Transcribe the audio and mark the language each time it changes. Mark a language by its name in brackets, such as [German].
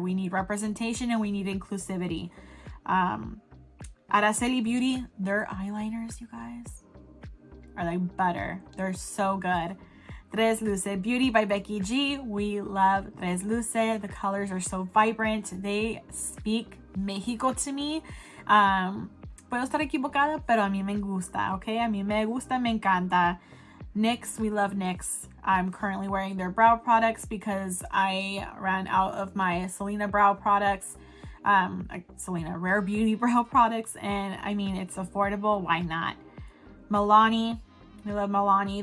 [English] We need representation and we need inclusivity. Araceli Beauty, their eyeliners, you guys, are like butter. They're so good. Tres Luce Beauty by Becky G. We love Tres Luce. The colors are so vibrant. They speak Mexico to me. [Spanish] Puedo estar equivocada, pero a mí me gusta, okay? A mí me gusta, me encanta. NYX, we love NYX. [English] I'm currently wearing their brow products because I ran out of my Selena brow products. Selena Rare Beauty brow products. And I mean, it's affordable. Why not? Milani. We love Milani.